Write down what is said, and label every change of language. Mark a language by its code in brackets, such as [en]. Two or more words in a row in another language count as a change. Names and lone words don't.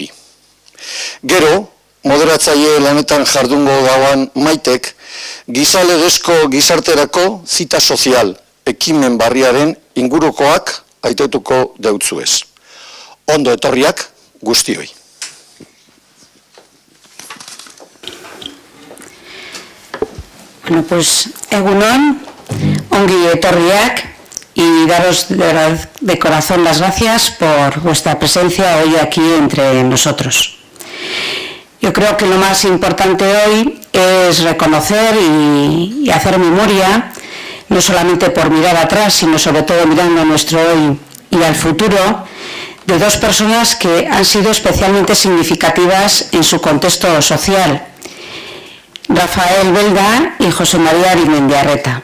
[eu] Gero, moderatzaile lanetan jardungo dauan Maitek, gizalegezko gizarterako zita sozial, ekimen barriaren ingurukoak aitetuko deutzuez. Ondo etorriak guztioi. [es] Bueno, pues [eu] egunon, ongi etorriak, [es] y daros de corazón las gracias por vuestra presencia hoy aquí entre nosotros. Yo creo que lo más importante hoy es reconocer y hacer memoria, no solamente por mirar atrás, sino sobre todo mirando a nuestro hoy y al futuro, de dos personas que han sido especialmente significativas en su contexto social, Rafael Belda y José María Arizmendiarrieta.